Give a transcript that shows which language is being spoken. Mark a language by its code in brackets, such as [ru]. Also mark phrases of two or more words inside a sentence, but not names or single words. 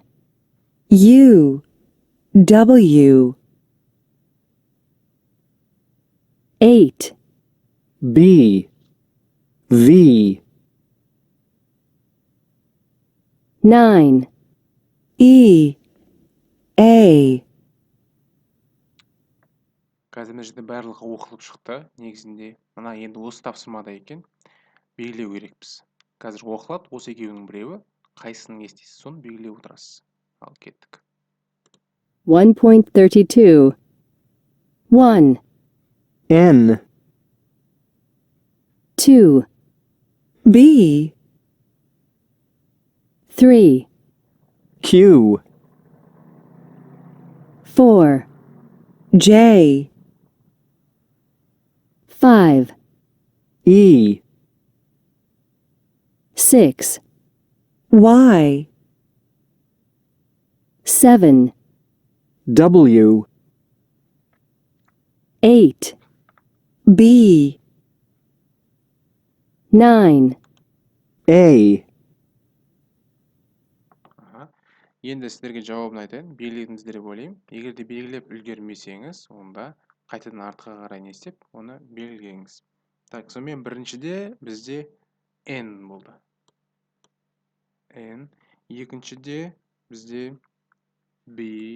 [en] U W 8 B, V, 9 E A [kk] Қазір мына жерде барлығы оқылып шықты. Негізінде мына енді осы тапсырмада екен. Белгілеу керекпіз. Қазір оқылады, осы екеуінің біреуі. Қайсысын естисіз, соны белгілеп отырасыз. Ал кеттік. [en] 1.32 1 N, 2 B 3 Q, 4 J 5 E, 6 Y 7 W, 8 B 9, A, [kk] Аха. Енді сіздерге жауабын айтайын. Белгіледіңіздер деп ойлаймын. Егер де белгілеп үлгермесеңіз, онда қайтадан артқа қарай не істеп, оны белгілеңіз. Так, сонымен біріншіде бізде N болды. N. Екіншіде бізде B.